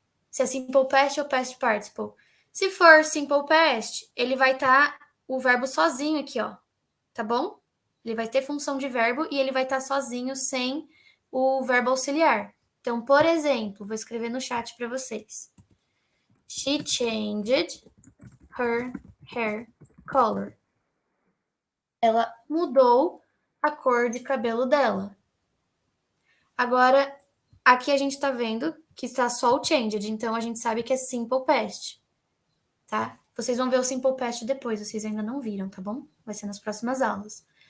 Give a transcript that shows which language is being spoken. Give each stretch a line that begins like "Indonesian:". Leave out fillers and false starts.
Portuguese: Se é simple past ou past participle. Se for simple past, ele vai estar o verbo sozinho aqui, ó. Tá bom? Ele vai ter função de verbo e ele vai estar sozinho sem o verbo auxiliar. Então, por exemplo, vou escrever no chat para vocês.
English: She changed her hair color.
Portuguese: Ela mudou a cor de cabelo dela. Agora, aqui a gente tá vendo que está só o changed, então a gente sabe que é simple past, tá? Vocês vão ver o simple past depois, vocês ainda não viram, tá bom? Vai ser nas próximas aulas.